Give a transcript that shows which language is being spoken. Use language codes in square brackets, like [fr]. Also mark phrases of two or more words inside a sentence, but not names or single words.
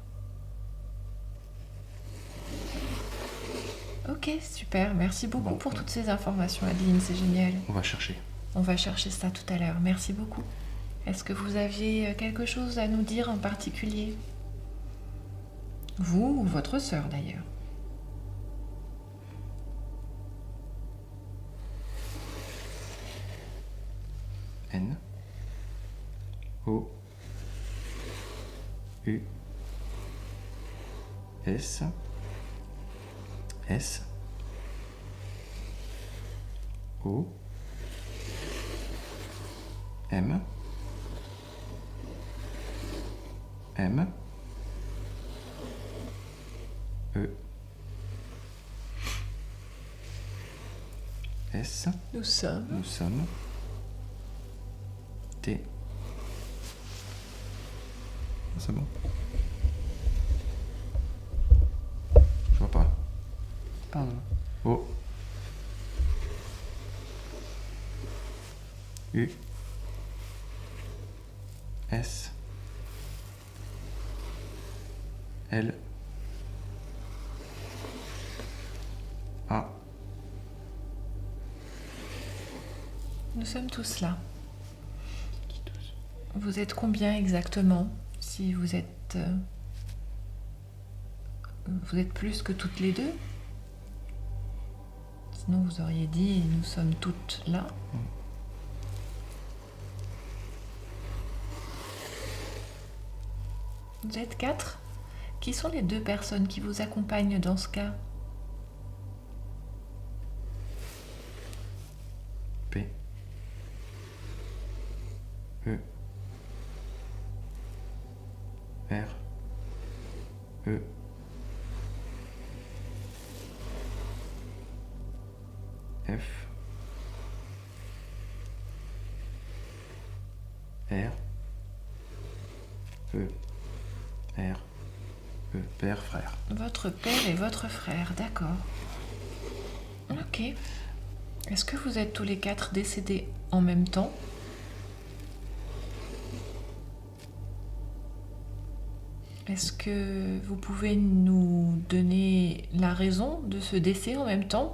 [fr] Ok, super. Merci beaucoup Bon, pour bon. toutes ces informations, Adeline. C'est génial. On va chercher. On va chercher ça tout à l'heure. Merci beaucoup. Est-ce que vous aviez quelque chose à nous dire en particulier? Vous ou votre sœur, d'ailleurs? N. O. U. S. S. O. M. M. E. S. Nous sommes. Nous sommes. T. C'est bon. Je vois pas. Pardon. O. U. S. L. A. Nous sommes tous là. Vous êtes combien exactement? Si vous êtes... vous êtes plus que toutes les deux? Sinon vous auriez dit nous sommes toutes là. Vous êtes 4? Qui sont les 2 personnes qui vous accompagnent dans ce cas? P. E. R. E. F. R. E. R. E. Père, frère. Votre père et votre frère, d'accord. Ok. Est-ce que vous êtes tous les 4 décédés en même temps? Est-ce que vous pouvez nous donner la raison de ce décès en même temps?